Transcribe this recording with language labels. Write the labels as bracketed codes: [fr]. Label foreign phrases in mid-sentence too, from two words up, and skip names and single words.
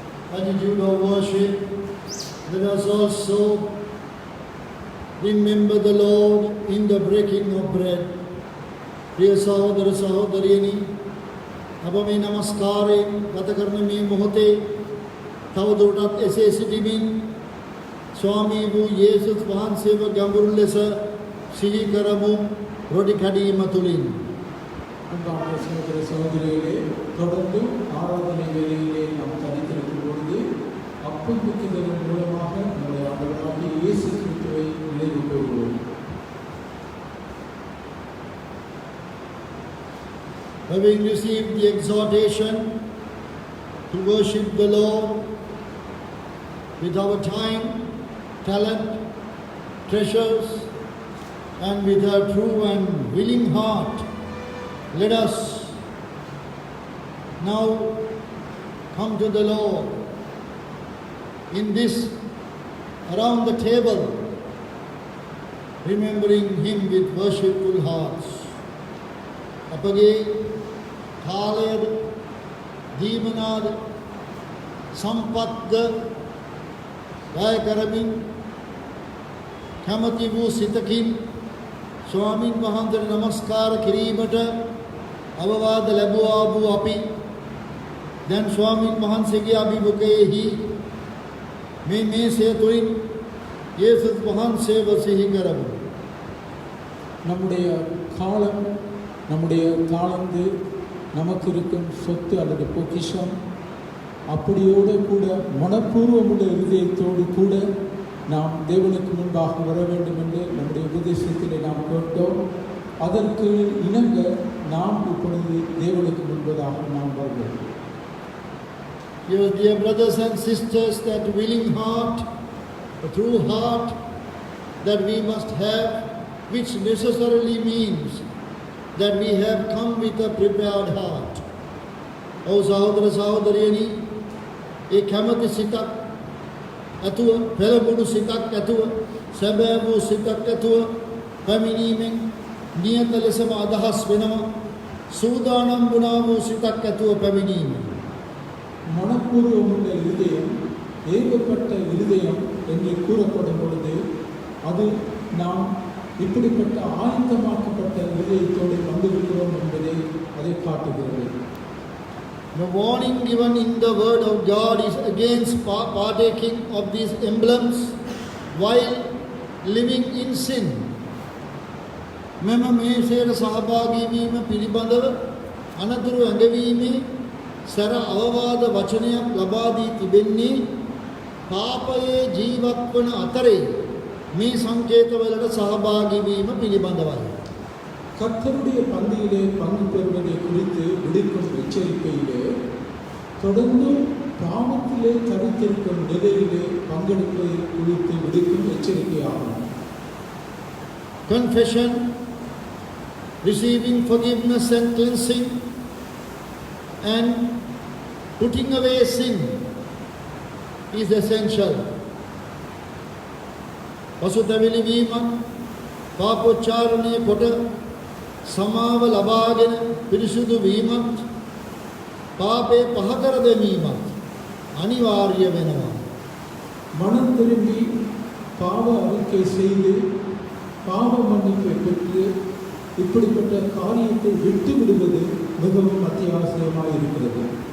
[en] attitude of worship, let us also remember the Lord in the breaking of bread. [si] ප්‍රිය සහෝදර සහෝදරියනි අප මේ නමස්කාරයෙන් ගත කරන මේ මොහොතේ තවදුරටත් එසේ සිටිමින් ස්වාමී වූ යේසුස් වහන්සේව ගැඹුරු ලෙස සිහි කරමු රොටි කැඩීම තුලින්. [ta] அன்பான சகோதர சகோதரிகளே, தொடர்ந்து ஆராதனை வேளையிலே நாம் தனித்திருக்கும் பொழுது அப்பம் பிக்குதலின் மூலமாக நம்முடைய ஆண்டவராகிய இயேசு கிறிஸ்துவை நினைவு கூறுவோம். [en] Having received the exhortation to worship the Lord with our time, talent, treasures, and with our true and willing heart, let us now come to the Lord in this around the table, remembering Him with worshipful hearts. [si] අපගේ කාලයද දීමනාද සම්පත්ද වැය කරමින් කැමති වූ සිතකින් ස්වාමින් වහන්සේට නමස්කාර කිරීමට අවවාද ලැබුවා වූ අපි දැන් ස්වාමින් වහන්සේගේ අභිමුඛයේහි මේ මේසය තුලින් යේසුස් වහන්සේව සිහි කරමු. [ta] நம்முடைய காலம், நம்முடைய தாளந்து, நமக்கு இருக்கும் சொத்து அல்லது பொக்கிஷம், அப்படியோடு கூட மனப்பூர்வமுள்ள இருதயத்தோடு கூட நாம் தேவனுக்கு முன்பாக வர வேண்டும் என்று நம்முடைய உபதேசத்திலே நாம் கேட்டோம். அதற்கு இணங்க நாம் இப்பொழுது தேவனுக்கு முன்பதாக நாம் வருவோம். [en] Yes, dear brothers and sisters, that willing heart, a true heart that we must have, which necessarily means that we have come with a prepared heart. [si] O සහෝදර සහෝදරියනි, ඒ කැමැති සිතක් ඇතුව, පෙරමුණු සිතක් ඇතුව, සැබෑ වූ සිතක් ඇතුව පැමිණීමෙන් නියත ලෙසම අදහස් වෙනවා. සූදානම් වුණා වූ සිතක් ඇතුව පැමිණීම. [ta] மனப்பூர்வமுள்ள இருதயம், ஏகப்பட்ட இருதயம் என்று கூறப்படும் பொழுது அது நாம் இப்படிப்பட்ட ஆயத்தமாக்கப்பட்ட இருதயத்தோடு வந்திருக்கிறோம் என்பதை அதை காட்டுகிறது. [en] The warning given in the word of God is against partaking of these emblems while living in sin. [si] මෙම මේසයට සහභාගී වීම පිළිබඳව අනතුරු ඇඟවීමේ සැර අවවාද වචනයක් ලබා දී තිබෙන්නේ පාපයේ ජීවත් වන අතරේ මේ සංකේතවලට සහභාගී වීම පිළිබඳවයි. [ta] கர்த்தருடைய பந்தியிலே பங்கு பெறுவதை குறித்து விடுக்கும் எச்சரிக்கையிலே தொடர்ந்து பாவத்திலே தரித்திருக்கும் நிலையிலே பங்கெடுப்பதை குறித்து விடுக்கும் எச்சரிக்கையாகும். [en] Confession, receiving forgiveness and cleansing, and putting away sin is essential. [si] පසුතැවිලි වීමත්, පාපෝච්චාරණය කොට සමාව ලබාගෙන පිරිසුදු වීමත්, පාපේ පහ කර දැමීමත් අනිවාර්ය වෙනවා. [ta] மனம் திரும்பி பாவ அறிக்கை செய்து பாவ மன்னிப்பை பெற்று இப்படிப்பட்ட காரியத்தை விட்டு விடுவது மிகவும் அத்தியாவசியமாக இருக்கிறது.